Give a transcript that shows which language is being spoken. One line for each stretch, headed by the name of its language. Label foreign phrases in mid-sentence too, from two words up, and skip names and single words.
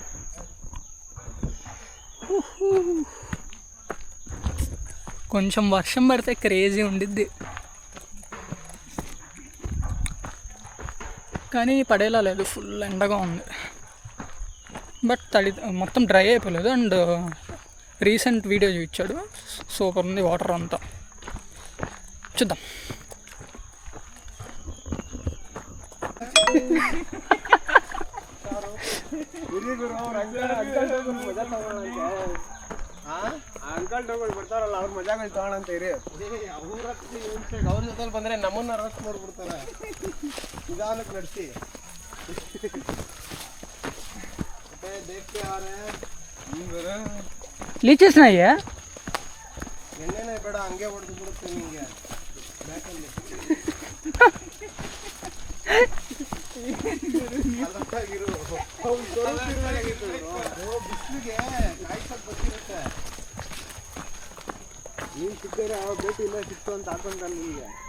Telugu: కొంచెం వర్షం పడితే క్రేజీ ఉండిద్ది, కానీ పడేలా లేదు, ఫుల్ ఎండగా ఉంది. బట్ మొత్తం డ్రై అయిపోలేదు.
English: and recent video
Telugu: చూపించాడు, సూపర్ ఉంది వాటర్ అంతా. చూద్దాం.
Kannada: ಅಂಕಲ್ ಟೋಗಳು ಬರ್ತಾರಲ್ಲ ಅವ್ರ ಮಜಾಗಳು ತಗೊಳಂತೀರಿ. ಅವ್ರ ಜೊತೆ ಬಂದ್ರೆ ನಮ್ಮನ್ನ ಅರೆಸ್ಟ್ ಮಾಡ್ಬಿಡ್ತಾರೆ. ನಿಧಾನಕ್ಕೆ ನಡೆಸಿ.
Hindi: देखते आ रहे हैं. लीचेस नहीं है.
Kannada: ಎಣ್ಣೆನೇ ಬೇಡ, ಹಂಗೆ ಹೊಡೆದು ಬಿಡುತ್ತೆ ನಿಂಗೆ ಬ್ಯಾಕಲ್ಲಿ. ಬಿಸಿಲಿಗೆ ಕಾಯ್ಸಕ್ ಬರ್ತಿರುತ್ತೆ. ನೀನು ಸಿಕ್ಕಿದ್ರೆ ಯಾವ ಭೇಟಿ ಇಲ್ಲ ಸಿಕ್ತು ಅಂತ ಹಾಕೊಂತಾನೆ ನಿಮಗೆ.